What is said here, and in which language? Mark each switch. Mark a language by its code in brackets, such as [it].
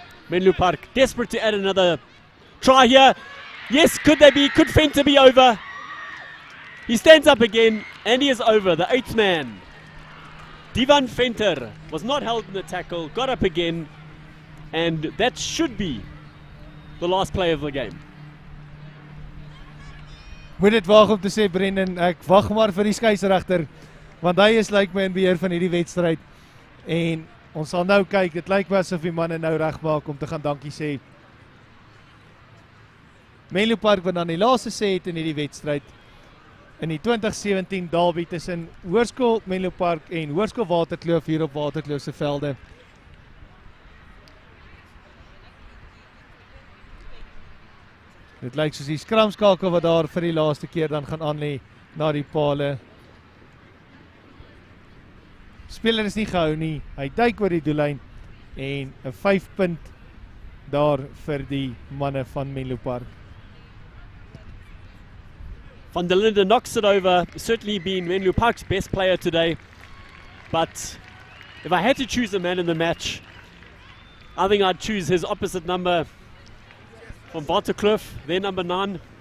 [en] Menlopark desperate to add another try here. Yes, could Venter be over? He stands up again and he is over, the 8th man. Divan Venter was not held in the tackle, got up again, and that should be the last play of the game. [af] Moet dit waag om te sê Brendan, ek wag maar vir die skeieregter, want hy is lyk my in beheer van hierdie wedstryd. En ons sal nou kyk, dit lyk my asof die manne nou regmaak om te gaan dankie sê. Menlopark wat dan die laaste sê het in hierdie wedstryd in die 2017 derby tussen Hoërskool Menlopark en Hoërskool Waterkloof hier op Waterkloof se velde. Dit lyk soos die skramskakel wat daar vir die laaste keer dan gaan aanlê na die pale. Speler is nie gehou nie, hy duik oor die doellyn en 'n 5 punt daar vir die manne van Menlopark. [en] Van der Linde knocks it over, certainly been Menlopark's best player today. But if I had to choose a man in the match, I think I'd choose his opposite number from Waterkloof, their number 9.